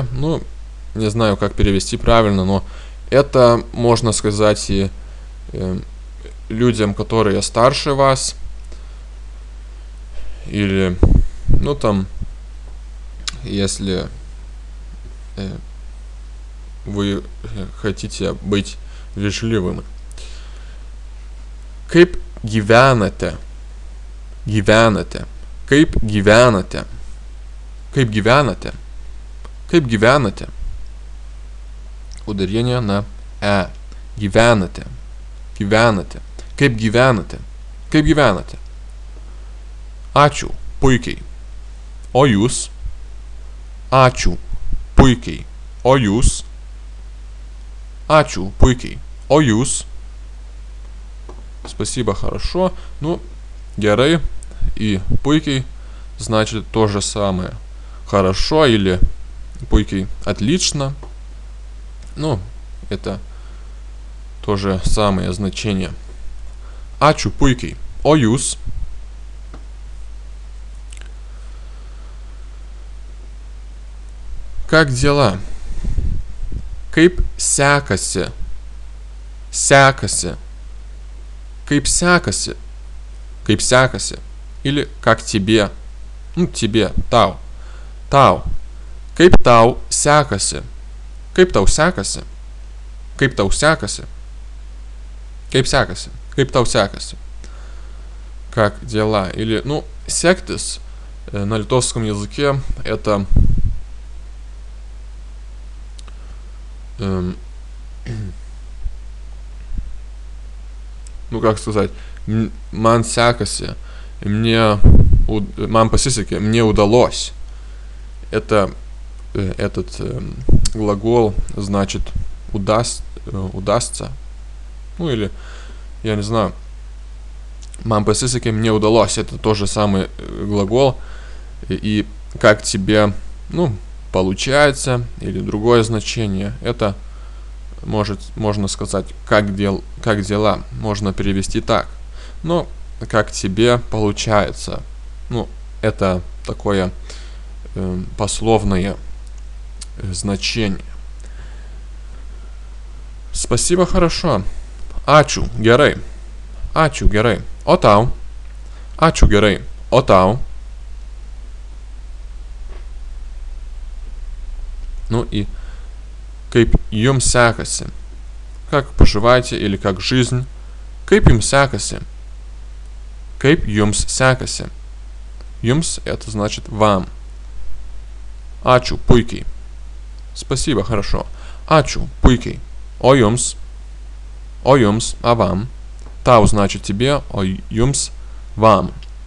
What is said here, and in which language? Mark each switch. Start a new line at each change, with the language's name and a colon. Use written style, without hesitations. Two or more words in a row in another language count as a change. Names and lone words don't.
Russian: Ну, не знаю, как перевести правильно, но это можно сказать и людям, которые старше вас, или, ну там, если вы хотите быть вежливым.
Lithuanian: Kaip gyvenate? Gyvenate. Kaip gyvenate? Kaip gyvenate? Kaip gyvenate?
Russian: Ударение на Gyvenate.
Lithuanian: Gyvenate. Kaip gyvenate? Kaip gyvenate? Ačiū. Puikiai. O jūs? Ačiū. Puikiai. O jūs? Ačiū. Puikiai. O jūs?
Russian: Спасибо, хорошо. Ну, герой и puikiai значит то же самое. Хорошо или puikiai отлично. Ну, это то же самое значение.
Lithuanian: Ačiū puikiai. O jūs?
Russian: Как дела?
Lithuanian: Kaip sekasi? Sekasi. Kaip sekasi? Kaip sekasi?
Russian: Или как тебе? Ну, тебе, тau.
Lithuanian: Tau. Kaip tau sekasi? Kaip tau sekasi? Kaip tau sekasi? Kaip sekasi? Kaip tau sekasi?
Russian: Как дела? Или, ну, сектис на литовском языке это ну, как сказать,
Lithuanian: man sekasi, man pasisekė,
Russian: мне удалось. Это этот глагол значит удастся. Ну, или, я не знаю,
Lithuanian: man pasisekė,
Russian: мне удалось. Это тот же самый глагол. И как тебе, ну, получается, или другое значение, это можно сказать, как дела, можно перевести так. Но как тебе получается, ну, это такое пословное значение. Спасибо, хорошо.
Lithuanian: Ačiū, gerai. Ačiū, gerai. O tau? Ačiū, gerai. O tau?
Russian: Ну и
Lithuanian: kaip jums sekasi?
Russian: Как поживаете или как жизнь?
Lithuanian: Kaip jums sekasi? Kaip jums sekasi?
Russian: Jums это значит вам.
Lithuanian: Ačiū, puikiai.
Russian: Спасибо, хорошо.
Lithuanian: Ačiū, puikiai. O jums? O jums,
Russian: а вам? Tau значит тебе,
Lithuanian: o jums,
Russian: вам.